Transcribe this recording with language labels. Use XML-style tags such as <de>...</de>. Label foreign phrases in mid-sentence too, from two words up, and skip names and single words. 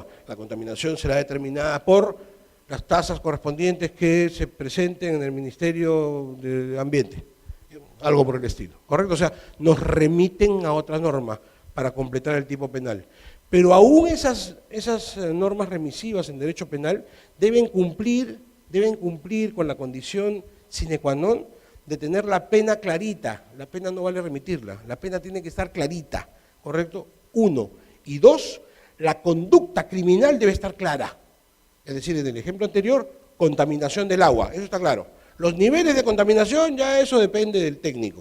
<es>La contaminación será determinada por las tasas correspondientes que se presenten en el Ministerio de Ambiente. Algo por el estilo, ¿correcto? O sea, nos remiten a otra norma para completar el tipo penal. Pero aún esas normas remisivas en derecho penal deben cumplir con la condición</es> <la>sine qua non</la> <es>de tener la pena clarita. La pena no vale remitirla, la pena tiene que estar clarita, ¿correcto? 1. Y 2, la conducta criminal debe estar clara. Es decir, en el ejemplo anterior, contaminación del agua, eso está claro. Los niveles de contaminación, ya eso depende del técnico.</es>